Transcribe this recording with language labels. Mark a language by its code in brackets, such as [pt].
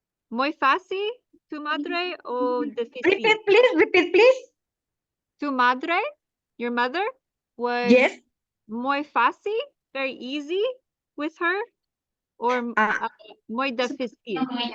[es] muy fácil, tu madre o difícil? [en] Repeat, please. [es] Tu madre, [en] your mother, was Yes. [es] muy fácil, [en] very easy with her, or [es] muy difícil?